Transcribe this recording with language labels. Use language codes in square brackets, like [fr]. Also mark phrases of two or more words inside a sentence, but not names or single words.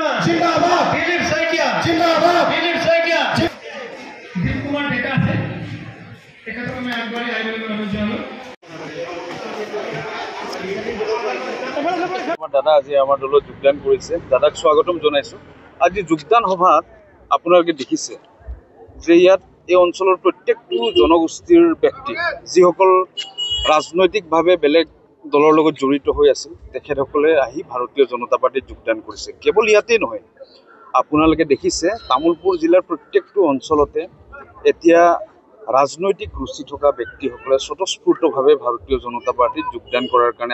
[hi] जिंदाबाद दिलीप शइकिया जिंदाबाद [as] दिलीप शइकिया दीप कुमार डेका আছে তেখেতক আমি আগবাঢ়ি আহিবলৈ অনুৰোধ জনালোঁ দাদা আজি আমাৰ দলত যোগদান কৰিছে দাদাক স্বাগতম জনাইছো আজি যোগদান সভাত আপোনালোকে দেখিছে যে ইয়াত এই অঞ্চলৰ প্ৰত্যেকটো জনগোষ্ঠীৰ ব্যক্তি যিসকল ৰাজনৈতিকভাৱে বেলেগ দলৰ লগত জড়িত হৈ আছিল তেখেতসকলে আহি ভাৰতীয় জনতা পাৰ্টিত যোগদান কৰিছে কেৱল ইয়াতেই নহয় আপোনালোকে দেখিছে তামুলপুৰ জিলাৰ প্ৰত্যেকটো অঞ্চলতে এতিয়া ৰাজনৈতিক ৰুচি থকা ব্যক্তিসকলে স্বতঃস্ফূৰ্তভাৱে ভাৰতীয় জনতা পাৰ্টিত যোগদান কৰাৰ কাৰণে